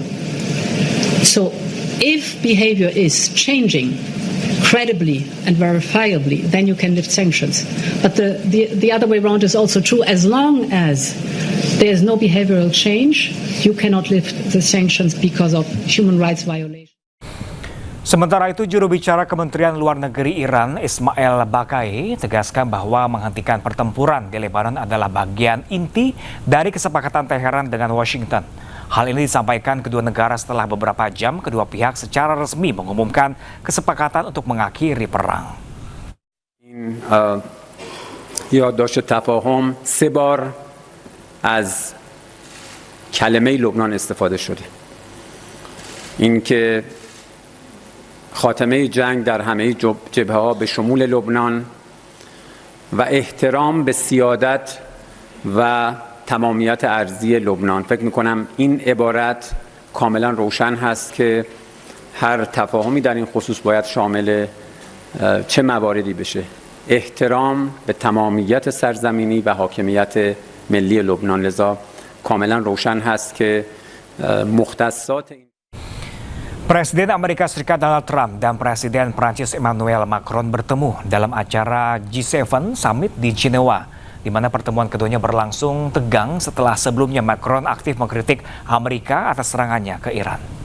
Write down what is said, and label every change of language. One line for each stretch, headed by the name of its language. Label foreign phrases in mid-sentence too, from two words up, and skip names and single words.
English: So if behavior is changing credibly and verifiably, then you can lift sanctions. But the other way around is also true. As long as there is no behavioral change, you cannot lift the sanctions because of human rights violations.
Indonesian: Sementara itu, juru bicara Kementerian Luar Negeri Iran, Ismail Baqai, tegaskan bahwa menghentikan pertempuran di Lebanon adalah bagian inti dari kesepakatan Teheran dengan Washington. Hal ini disampaikan kedua negara setelah beberapa jam kedua pihak secara resmi mengumumkan kesepakatan untuk mengakhiri perang.
Persian: یادداشت تفاهم 3 بار از کلمه لبنان استفاده شده. اینکه خاتمه جنگ در همه جبهه‌ها به شمول لبنان و احترام به سیادت و تمامیت ارضی لبنان. فکر می‌کنم این عبارت کاملا روشن هست که هر تفاهمی در این خصوص باید شامل چه مواردی بشه. احترام به تمامیت سرزمینی و حاکمیت ملی لبنان. لذا کاملا روشن هست که مختصات
Indonesian: Presiden Amerika Serikat Donald Trump dan Presiden Prancis Emmanuel Macron bertemu dalam acara G7 Summit di Jenewa, di mana pertemuan keduanya berlangsung tegang setelah sebelumnya Macron aktif mengkritik Amerika atas serangannya ke Iran.